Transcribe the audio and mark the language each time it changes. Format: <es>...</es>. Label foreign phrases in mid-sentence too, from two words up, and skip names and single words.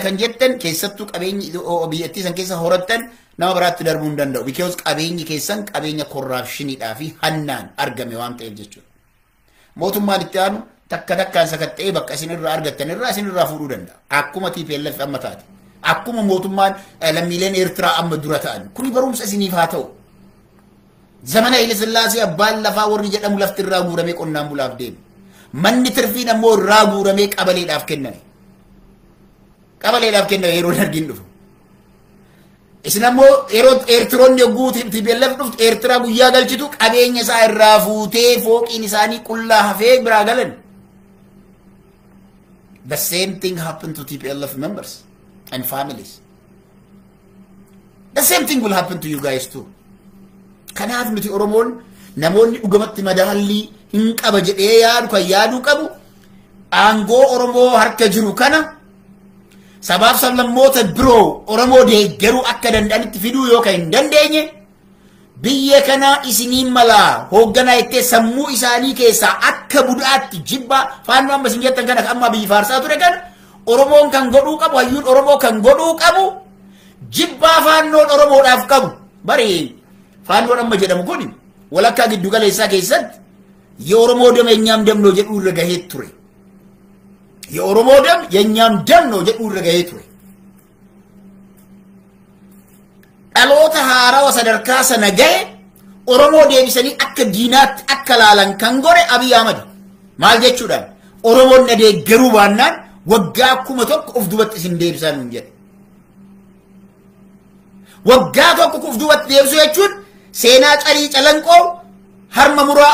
<om>kan jettan keessattuu qabeenyi biyyattii san keessa horattan nama biraatti darbuu hin danda'u because qabeenyi keessan qabeenya korraapshiniidhaa fi hannaan argame waan ta'eef jechuudha mootummaan itti aanu takka takkaan sakatta'ee bakka isin irraa argattan irraa isin irraa fuudhuu danda'a akkuma TPLF amma taate akkuma mootummaan lammiileen Eertiraa amma dura ta'an kuni barumsa isiniif haa ta'u zamana Haile Sillaasee abbaan lafaa warri jedhamu lafti irraa guuramee qonnaan bulaaf deemu manni tirfiin ammoo irraa guuramee qabaleedhaaf kenname yeroo dargiin dhufu isin ammoo yeroo Eertiroonni yogguu TPLF dhuftu Eertiraa guyyaa galchitu qabeenya isaa irraa fuutee fooqiin isaanii qullaa hafee biraa galan</om> <en>the same thing happened to TPLF members and families the same thing will happen to you guys too</en> <om>kanaaf nuti Oromoon namoonni dhugamatti madaalii hin qaba jedhee yaadu kan yaaduu qabu aangoo Oromoo harka jiru kana sabaaf sablammoota biroo Oromoo deeggaruu akka danda'anitti fiduu yookaan hin dandeenye biyya kana isiniin malaa hoogganaa ittee sammuu isaanii keessaa akka budaatti jibba faannoo amma isin jettan kana amma biyyi faarsaa ture kana Oromoon kan godhuu qabu hayyuun Oromoo kan godhuu qabu jibbaa faannoon Oromoodhaaf qabu bari faannoon amma jedhamu kun walakkaa giddu galeessaa keessatti</om> <am>የኦሮሞ ደም የኛም ደም ነው</am> <om>jedhu irra gahee ture</om> <am>የኦሮሞ ደም የኛም ደም ነው</am> <om>jedhu irra gahee ture dhaloota haarawaa sadarkaa sana gahe Oromoo deebisanii akka diinaatti akka laalan kan gore Abiy Ahmad maal jechuudhaan Oromoon na deeggaruu baannaan waggaa 1000 of dubatti isin deebisan hin jedhe waggaa tokko of dubatti deebisu jechuun seenaa carii calanqoo harma muraa</om>